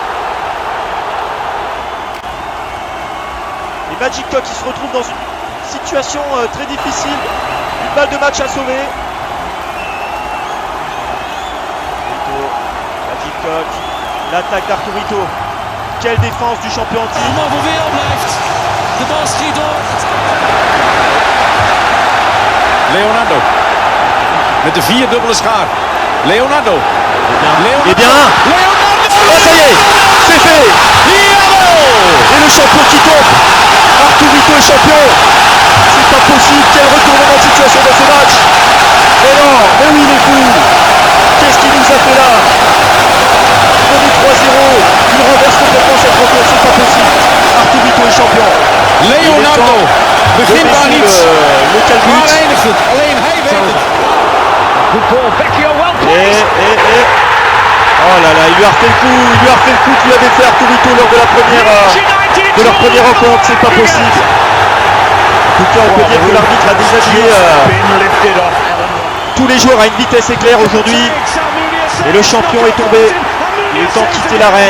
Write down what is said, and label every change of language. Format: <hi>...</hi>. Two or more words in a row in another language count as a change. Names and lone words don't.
<fr>Et Magic Cock qui se retrouve dans une situation très difficile. Une balle de match à sauver. Magic Cock, l'attaque d'Arturito. Quelle défense du champion en titre.</fr> <nl>Maar weer blijft. De bal schiet door. Leonardo. Met de vierdubbele schaar. Leonardo.</nl> <fr>Eh bien, Leonardo. oh, ça y est, c'est fait. Et le champion qui tombe. Arturito est champion. C'est pas possible. Quel retournement de situation dans ce match. Mais non, mais oui, il est fou. Qu'est-ce qu'il nous a fait là? Il menait 3-0. Il renverse complètement cette rencontre. C'est pas possible. Arturito est champion. Leonardo.</fr> <nl>Begint daar niet.</nl> <fr>Le calbut.</fr> <nl>Waar eindigt het? Alleen hij weet het. Goed goal.</nl> <en>Vecchio, well played.</en> <fr>Oh là là, il lui a refait le coup. Il lui a refait le coup qu'il avait fait Arturito lors de leur première rencontre. C'est pas possible. En tout cas, on peut dire que l'arbitre a déshabillé tous les joueurs à une vitesse éclair aujourd'hui. Et le champion est tombé. Il est temps de quitter l'arène.</fr>